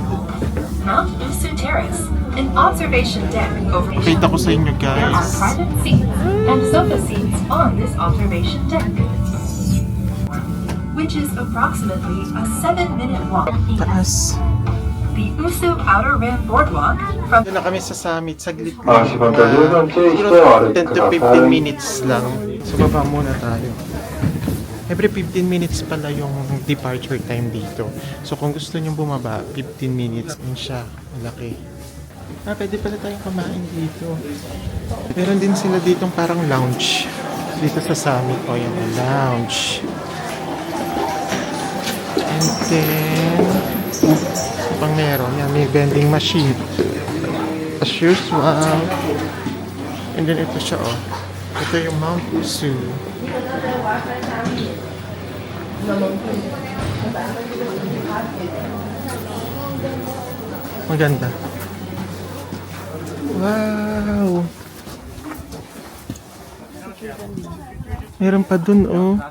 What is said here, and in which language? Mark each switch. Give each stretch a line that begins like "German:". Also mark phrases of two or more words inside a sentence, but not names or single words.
English: Mount Usu Terrace, an observation deck over
Filipino: Pakita ko sa inyo
English: There are
Filipino: guys.
English: private seats and sofa seats on this observation deck, which is approximately a 7-minute walk.
Filipino: Taas.
English: the Usu Outer Rim Boardwalk from
Filipino: Doon na kami sa summit, saglit lang.
Japanese: 足元十分注意してお
Filipino: Siguro
Japanese: 歩き
Filipino: 10
Japanese: く
Filipino: to
Japanese: だ
Filipino: 15
Japanese: さい。
Filipino: minutes lang. So baba muna tayo.
English: Every 15 minutes
Filipino: pala yung
English: departure time dito.
Filipino: So kung gusto nyo bumaba, 15 minutes din siya. Malaki. Pwede pala tayong kumain dito. Meron din sila ditong parang lounge. Dito sa summit. O yan, lounge.
English: And then,
Filipino: pang meron, yan, may
English: vending machine. As usual. And then
Filipino: ito siya,
English: oh.
Filipino: Ito yung Mount Usu. Maganda. Wow! Meron pa dun, oh.